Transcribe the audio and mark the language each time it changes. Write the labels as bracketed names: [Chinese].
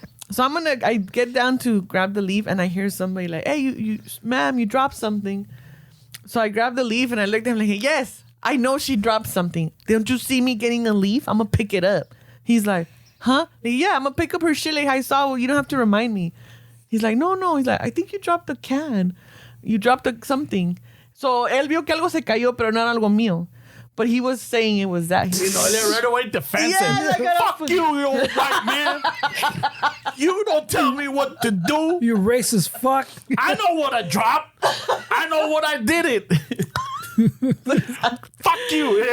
[English] So I get down to grab the leaf and I hear somebody like, hey, ma'am, you dropped something. So I grab the leaf and I looked at him like, yes, I know she dropped something. Don't you see me getting a leaf? I'm going to pick it up. He's like, huh? Yeah, I'm going to pick up her shit like I saw. Well, you don't have to remind me. He's like, no. He's like, I think you dropped the can. You dropped something. [Spanish] So él vio que algo se cayó, pero no era algo mío. [English] But he was saying it was that. They're right away defensive. Yeah, fuck you old white man. You don't tell me what to do. You racist fuck. I know what I dropped. I know what I did it. Fuck you.